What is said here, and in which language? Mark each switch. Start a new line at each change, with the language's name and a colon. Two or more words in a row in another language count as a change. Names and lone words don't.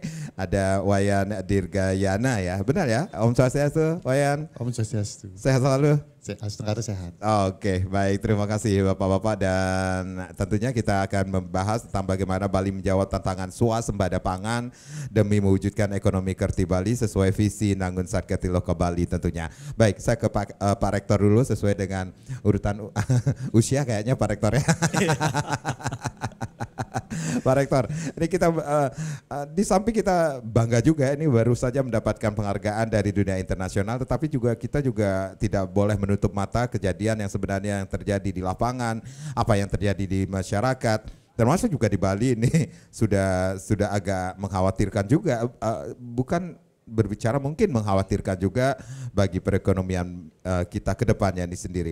Indonesian: Ada Wayan Dirgayana ya, benar ya?
Balinese: Om Swastiastu, Wayan. Om Swastiastu.
Indonesian: Sehat selalu? Sehat. Oke, baik, terima kasih Bapak-Bapak, dan tentunya kita akan membahas tentang bagaimana Bali menjawab tantangan swasembada pangan demi mewujudkan ekonomi Kerti Bali sesuai visi Nangun Sat Kerti Loka Bali tentunya. Baik, saya ke Pak Rektor dulu sesuai dengan urutan usia kayaknya Pak Rektor ya. Pak Rektor, ini kita di samping kita bangga juga ini baru saja mendapatkan penghargaan dari dunia internasional, tetapi kita juga tidak boleh menutup mata kejadian yang sebenarnya yang terjadi di lapangan, apa yang terjadi di masyarakat, termasuk juga di Bali ini sudah agak mengkhawatirkan juga, bukan berbicara mungkin mengkhawatirkan juga bagi perekonomian kita ke depannya ini sendiri.